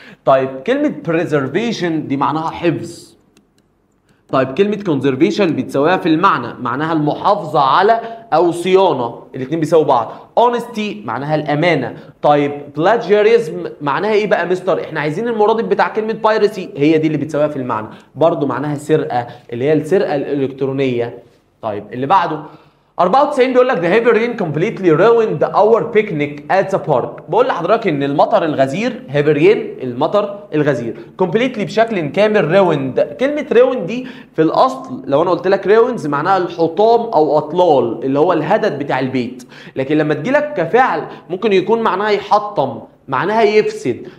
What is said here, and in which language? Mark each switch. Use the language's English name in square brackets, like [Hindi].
[Arabic] طيب كلمه بريزرفيشن دي معناها حفظ. طيب كلمة conservation بتساويها في المعنى، معناها المحافظة على أو صيانة، الاتنين بيساووا بعض. honesty معناها الأمانة. طيب plagiarism معناها إيه بقى مستر؟ إحنا عايزين المرادف بتاع كلمة piracy، هي دي اللي بتساويها في المعنى، برضو معناها سرقة، اللي هي السرقة الإلكترونية. طيب اللي بعده 94 بيقول لك [English] the heavy rain completely ruined our picnic at the park. [Arabic] بقول لحضرتك ان المطر الغزير [English] heavy rain [Arabic] المطر الغزير completely بشكل كامل ruined. كلمة ruined دي في الاصل لو انا قلت لك ruins معناها الحطام او اطلال اللي هو الهدد بتاع البيت، لكن لما تجيلك كفعل ممكن يكون معناها يحطم، معناها يفسد.